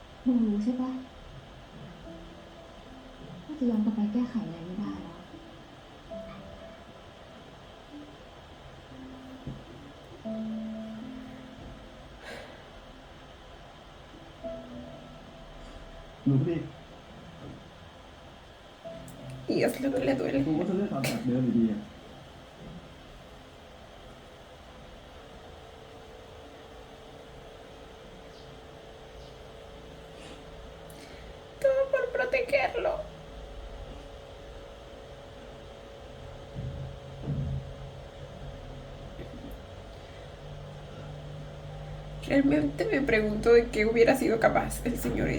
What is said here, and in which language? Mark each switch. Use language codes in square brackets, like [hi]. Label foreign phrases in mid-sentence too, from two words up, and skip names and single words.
[th] งรู้ใช่ปะว่าจะย้อนกลับไปแก้ไขอะไรไม่ได้แล้ว หนูพอดี [es] Y es lo que le duele. [th] กูก็จะเลือกทำแบบเดิมอยู่ดีอ่ะ [es] Todo por protegerlo. Realmente me pregunto de qué hubiera sido capaz el señor este.